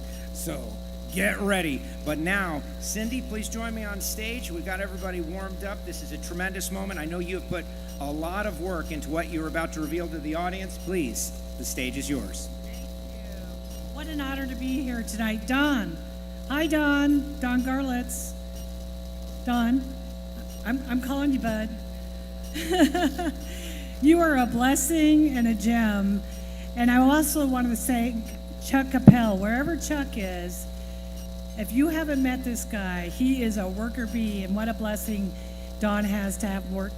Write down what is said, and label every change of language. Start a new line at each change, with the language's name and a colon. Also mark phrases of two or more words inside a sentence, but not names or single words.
English: So get ready. But now, Cindy, please join me on stage. We've got everybody warmed up. This is a tremendous moment. I know you have put a lot of work into what you're about to reveal to the audience. Please, the stage is yours. Thank you. What an honor to be here tonight. Don. Hi, Don. Don Garlitz. Don, I'm calling you Bud. You are a blessing and a gem. And I also wanted to thank Chuck Capel, wherever Chuck is. If you haven't met this guy, he is a worker bee, and what a blessing Don has to have worked.